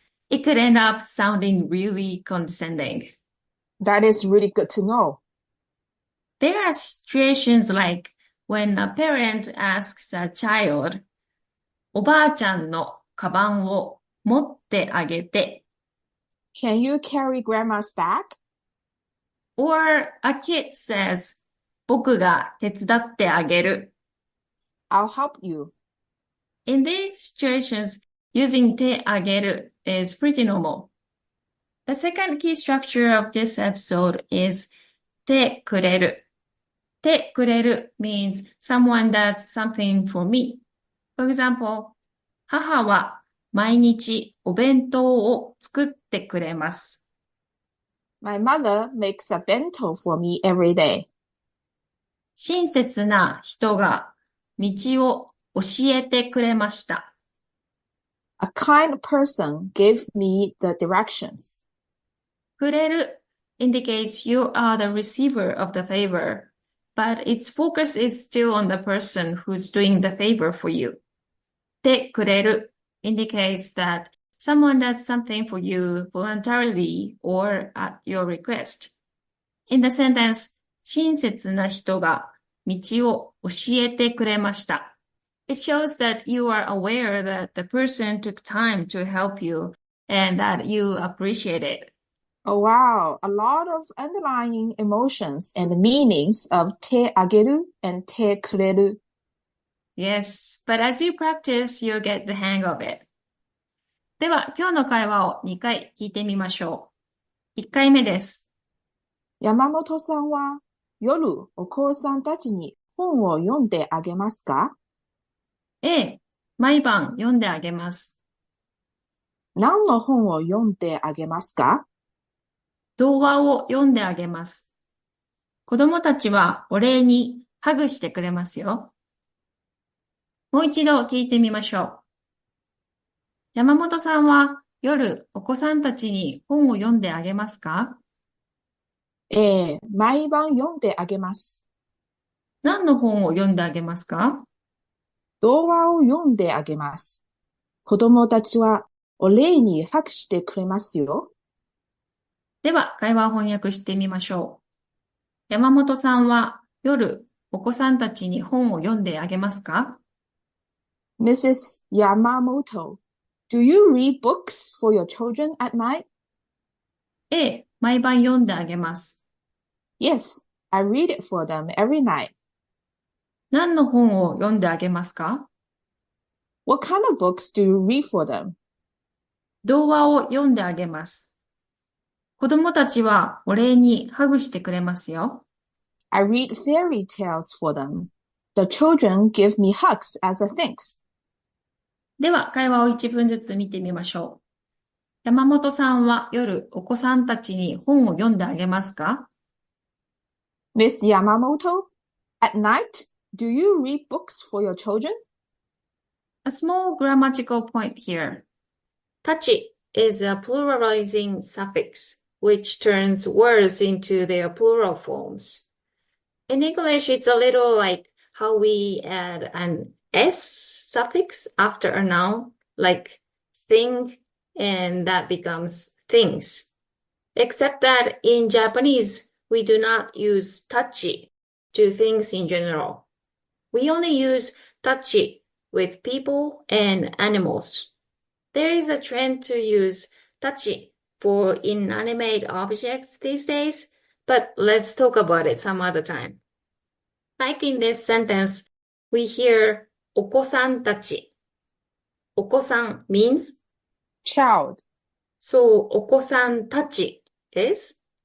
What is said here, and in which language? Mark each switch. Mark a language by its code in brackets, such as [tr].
[en] It could end up sounding really condescending. That is really good to know. There are situations like when a parent asks a child, [ja] おばあちゃんのカバンを持ってあげて [en] Can you carry grandma's bag? or a kid says, [ja] 僕が手伝ってあげる. [en] I'll help you. In these situations, using てあげる is pretty normal. The second key structure of this episode is てくれる. てくれる means someone does something for me. For example, [ja] 母は毎日お弁当を作ってくれます。 [en] My mother makes a bento for me every day. [ja] 親切な人が道を教えてくれました。 [en] A kind person gave me the directions. くれる indicates you are the receiver of the favor, but its focus is still on the person who's doing the favor for you. てくれる indicates that someone does something for you voluntarily or at your request. In the sentence, [ja] 親切な人が道を教えてくれました。 [en] It shows that you are aware that the person took time to help you and that you appreciate it. Oh wow, a lot of underlying emotions and meanings of てあげる and てくれる. Yes, but as you practice, you'll get the hang of it. [ja] では、今日の会話を2回聞いてみましょう。1回目です。山本さんは夜お子さんたちに本を読んであげますか？ A、毎晩読んであげます。何の本を読んであげますか？童話を読んであげます。子供たちはお礼にハグしてくれますよ。もう一度聞いてみましょう。山本さんは夜お子さんたちに本を読んであげますか？毎晩読んであげます。何の本を読んであげますか？童話を読んであげます。子供たちはお礼にハグしてくれますよ。では、会話を翻訳してみましょう。山本さんは夜お子さんたちに本を読んであげますか？ [en] Mrs. Yamamoto, do you read books for your children at night? [ja] A、毎晩読んであげます。 [en] Yes, I read it for them every night. [ja] 何の本を読んであげますか？ [en] What kind of books do you read for them? [ja] 童話を読んであげます。子供たちはお礼にハグしてくれますよ。 [en] I read fairy tales for them. The children give me hugs as a thanks. [ja] では、会話を一文ずつ見てみましょう。山本さんは夜お子さんたちに本を読んであげますか？ [en] Miss Yamamoto, at night, do you read books for your children? A small grammatical point here. Tachi is a pluralizing suffix which turns words into their plural forms. In English, it's a little like how we add an S suffix after a noun, like thing, and that becomes things. Except that in Japanese, we do not use tachi to things in general. We only use tachi with people and animals. There is a trend to use tachi for inanimate objects these days, but let's talk about it some other time. Like in this sentence, we hear お子さんたち. お子さん means, Child, so お子さんたち is.